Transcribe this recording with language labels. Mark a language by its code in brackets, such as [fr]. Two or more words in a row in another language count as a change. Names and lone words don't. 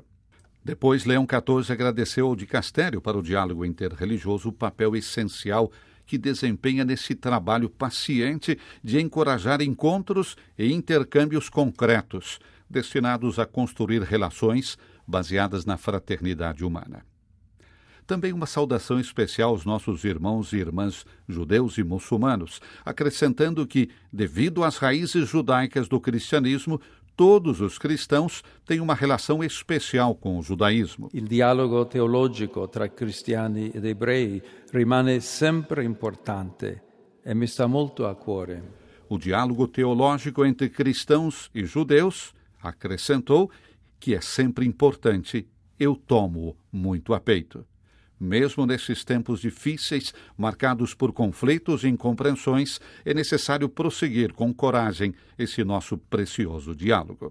[pt] Depois, Leão XIV agradeceu ao dicastério para o diálogo interreligioso o papel essencial que desempenha nesse trabalho paciente de encorajar encontros e intercâmbios concretos, destinados a construir relações baseadas na fraternidade humana. Também uma saudação especial aos nossos irmãos e irmãs judeus e muçulmanos, acrescentando que, devido às raízes judaicas do cristianismo, todos os cristãos têm uma relação especial com o judaísmo. [it] Il dialogo teologico tra cristiani ed ebrei rimane sempre importante e mi sta molto a cuore. [pt] O diálogo teológico entre cristãos e judeus, acrescentou, que é sempre importante, eu tomo-o muito a peito. Mesmo nesses tempos difíceis, marcados por conflitos e incompreensões, é necessário prosseguir com coragem esse nosso precioso diálogo.